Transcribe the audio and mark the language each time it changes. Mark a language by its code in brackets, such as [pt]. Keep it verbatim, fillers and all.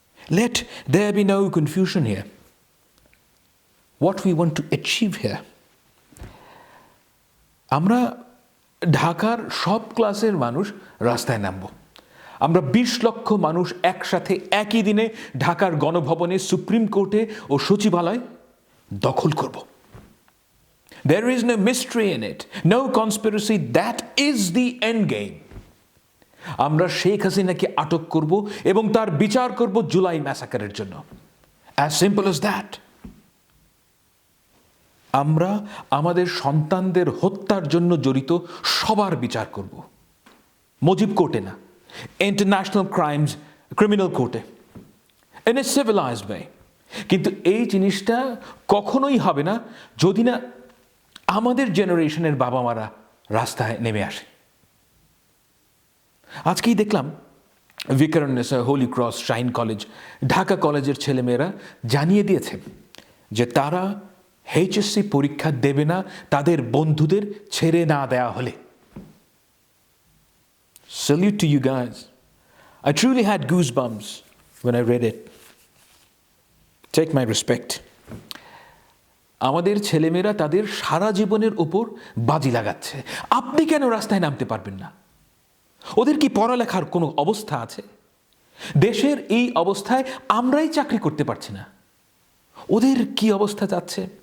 [en] Let there be no confusion here, what we want to achieve here. [bn] আমরা ঢাকার সব ক্লাসের মানুষ রাস্তায় নামব। আমরা বিশ লক্ষ মানুষ একসাথে একই দিনে ঢাকার গণভবনে, সুপ্রিম কোর্টে ও সচিবালয় দখল করব। [en] There is no mystery in it, no conspiracy, that is the end game. [bn] আমরা শেখ হাসিনাকে আটক করব এবং তার বিচার করব জুলাই ম্যাসাকারের জন্য। [en] As simple as that. [bn] আমরা আমাদের সন্তানদের হত্যার জন্য জড়িত সবার বিচার করব, মুজিব কোর্টে না, ইন্টারন্যাশনাল ক্রাইমস ক্রিমিনাল কোর্টে, [en] In a civilized way. [bn] কিন্তু এই জিনিসটা কখনোই হবে না যদি না আমাদের জেনারেশনের বাবা মারা রাস্তায় নেমে আসে। আজকেই দেখলাম ভিকারুননিসা, হোলি ক্রস, শাইন কলেজ, ঢাকা কলেজের ছেলেমেয়েরা জানিয়ে দিয়েছে যে তারা এইচএসসি পরীক্ষা দেবে না তাদের বন্ধুদের ছেড়ে না দেওয়া হলে। [en] Salute to you guys. I truly had goosebumps when I read it. Take my respect. [bn] আমাদের ছেলেমেয়েরা তাদের সারা জীবনের উপর বাজি লাগাচ্ছে। আপনি কেন রাস্তায় নামতে পারবেন না? ওদের কি পড়ালেখার কোনো অবস্থা আছে? দেশের এই অবস্থায় আমরাই চাকরি করতে পারছি না, ওদের কি অবস্থা যাচ্ছে?